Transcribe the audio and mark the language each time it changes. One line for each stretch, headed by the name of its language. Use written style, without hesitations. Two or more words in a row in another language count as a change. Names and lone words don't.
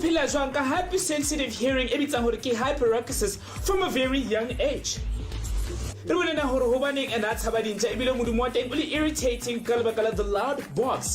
English: Hypersensitive hearing hyperacusis from a very young age.
Southern Sotho: Re bone na hore hobaneng ena tshaba dintja ebile modumo wa teng o le irritating ka lebaka la
English: the loud box.